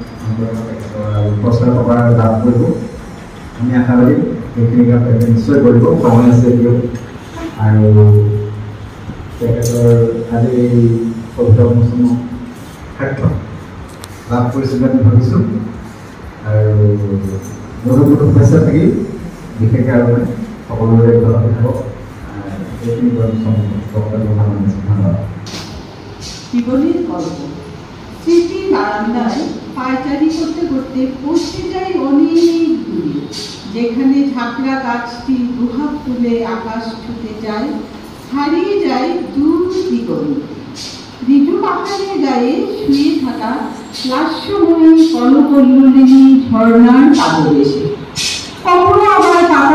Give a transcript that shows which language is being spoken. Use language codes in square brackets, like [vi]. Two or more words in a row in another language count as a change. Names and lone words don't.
[as] প্ৰচাৰ কৰাৰ লাভ কৰিব আমি আশাবাদী সেইখিনি কাম তেখেতে নিশ্চয় কৰিব সময় আছে দিয়ক আৰু তেখেতৰ আজি এই কবিতা অনুষ্ঠানৰ সাৰ্থক লাভ কৰিছোঁ বুলি আমি ভাবিছোঁ আৰু বহুত শুভেচ্ছা থাকি বিশেষকৈ আৰু সকলোৰে ঘৰত থাকক এইখিনি ধন্যবাদ। [bn] জীবনের গল্প স্মৃতি বারান্দায় পায়চারি করতে করতে পৌঁছে যাই অনেক দূরে যেখানে ঝাঁকড়া গাছটি দুহাত তুলে আকাশ ছুটে যায় হারিয়ে যায় দূর দিগন্তে ঋতু পাহাড়ের গায়ে শুয়ে থাকা লাস্যময়ী কলকল্লোলিনী ঝর্ণার পাদদেশে কখনো আবার পাতা